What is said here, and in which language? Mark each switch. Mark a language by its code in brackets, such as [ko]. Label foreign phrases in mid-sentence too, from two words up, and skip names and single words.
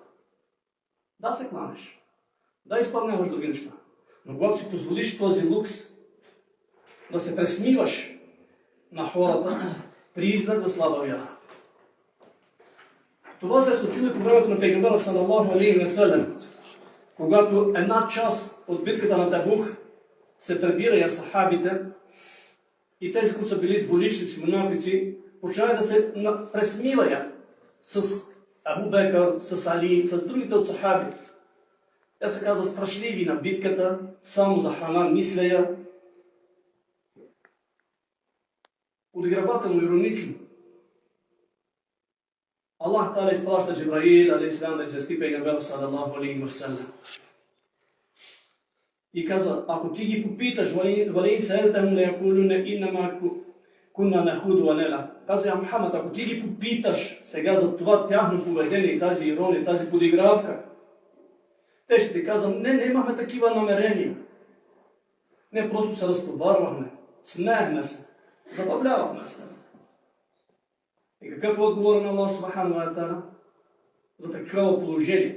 [bg] Да се кланеш, да изпълняваш други неща, но когато си позволиш този лукс да се пресмиваш на хората, признак за слаба вяра. Това се е случило по времето на Пейгамбера [ar] صلى الله عليه وسلم, [bg] когато една част от битката на Табук се прибирали сахабите и тези, които са били двуличници, мунафици, почнали да се пресмиваят с Абу Бекър, с Али, с другите от сахаби. Те се казва страшливи на битката, само за храна мислея. Подигравателно, иронично. [ar] الله تعالى [bg] изпраща Джибраил, алейхиссалам, да извести Пейгамбера [ar] صلى الله عليه وسلم. [bg] И казва, ако ти ги попиташ, [ar] ولئن سألتهم ليقولن إنما كنا نخوض ونلعب. [bg] Казва, Мухаммад, ако ти ги попиташ сега за това тяхно поведение и тази ирония, тази подигравка, те ще ти казват, не имахме такива намерения. Не, просто се разтоварвахме, смеехме се, забавлявахме се. И какъв е отговор на [ar] الله سبحانه وتعالى [bg] за такова положение?